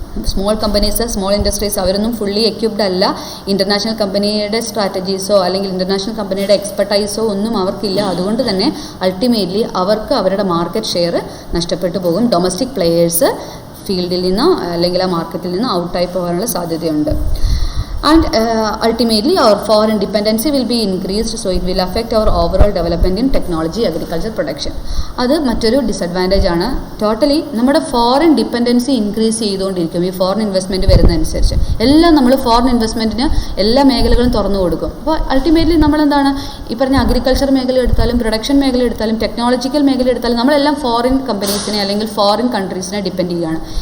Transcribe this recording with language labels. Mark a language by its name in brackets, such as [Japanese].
[Malayalam] Small companies, small industries അവരൊന്നും fully equipped അല്ല. International കമ്പനിയുടെ സ്ട്രാറ്റജീസോ അല്ലെങ്കിൽ ഇൻ്റർനാഷണൽ കമ്പനിയുടെ എക്സ്പെർട്ടൈസോ ഒന്നും അവർക്കില്ല. അതുകൊണ്ട് തന്നെ അൾട്ടിമേറ്റ്ലി അവർക്ക് അവരുടെ മാർക്കറ്റ് ഷെയർ നഷ്ടപ്പെട്ടു പോകും. ഡൊമസ്റ്റിക് പ്ലെയേഴ്സ് ഫീൽഡിൽ നിന്നോ അല്ലെങ്കിൽ ആ മാർക്കറ്റിൽ നിന്നോ ഔട്ടായി പോകാനുള്ള സാധ്യതയുണ്ട്. [English] And ultimately our foreign dependency will be increased, so it will affect our overall development in technology, agriculture, production. [Malayalam] അത് മറ്റൊരു ഡിസഡ്വാൻറ്റേജ് ആണ്. ടോട്ടലി നമ്മുടെ ഫോറിൻ ഡിപ്പെൻഡൻസി ഇൻക്രീസ് ചെയ്തുകൊണ്ടിരിക്കും ഈ ഫോറിൻ ഇൻവെസ്റ്റ്മെൻറ്റ് വരുന്നതനുസരിച്ച്. എല്ലാം നമ്മൾ ഫോറിൻ ഇൻവെസ്റ്റ്മെൻറ്റിന് എല്ലാ മേഖലകളും തുറന്നു കൊടുക്കും. അപ്പോൾ അൾട്ടിമേറ്റ്ലി നമ്മളെന്താണ് ഈ പറഞ്ഞ അഗ്രികൾച്ചർ മേഖല എടുത്താലും പ്രൊഡക്ഷൻ മേഖല എടുത്താലും ടെക്നോളജിക്കൽ മേഖല എടുത്താലും നമ്മളെല്ലാം ഫോറിൻ കമ്പനീസിനെ അല്ലെങ്കിൽ ഫോറിൻ കൺട്രീസിനെ ഡിപ്പെൻഡ് ചെയ്യുകയാണ്.